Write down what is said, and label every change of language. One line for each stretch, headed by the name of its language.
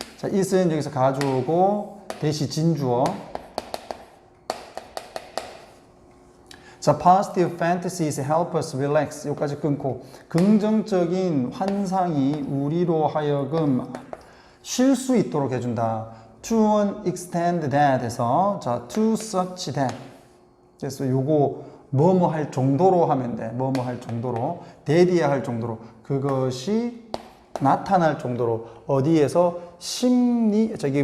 Korean: 자, it은 여기서 가주어고 대시 진주어.
English: 자, positive fantasies help us relax.
Korean: 여기까지 끊고 긍정적인 환상이 우리로 하여금 쉴 수 있도록 해준다.
English: To an extent that에서 자, to such that.
Korean: 그래서 요거 뭐뭐 할 정도로 하면 돼. 뭐뭐 할 정도로. that이야 할 정도로. 그것이 나타날 정도로. 어디에서? 생리네.